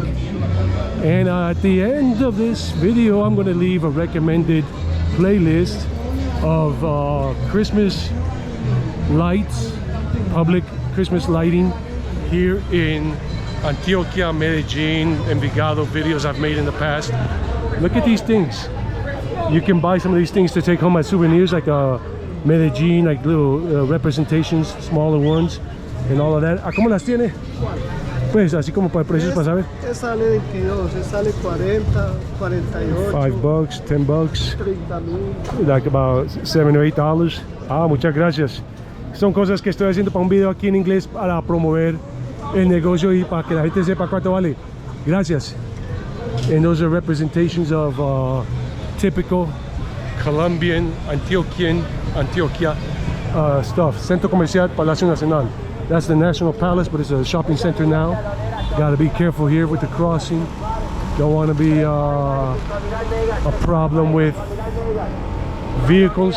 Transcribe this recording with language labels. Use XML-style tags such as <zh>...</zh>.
<en>And at the end of this video, I'm going to leave a recommended playlist of Christmas lights, public Christmas lighting here in Antioquia, Medellin, Envigado, videos I've made in the past. Look at these things. You can buy some of these things to take home as souvenirs, like Medellin, like little representations, smaller ones, and all of that.</en> <es>¿Cómo las tiene? Pues así como para precios para saber. Sale 22, sale 40, 48.</es> <en>$5, $10. 30,000. Like about $7 or $8.</en> <es>Muchas gracias. Son cosas que estoy haciendo para un video aquí en inglés para promover el negocio y para que la gente sepa cuánto vale. Gracias.</es> <en>And those are representations of typical Colombian, Antioquia stuff. Centro Comercial Palacio Nacional. That's the National Palace, but it's a shopping center now. Got to be careful here with the crossing. Don't want to be a problem with vehicles.</en>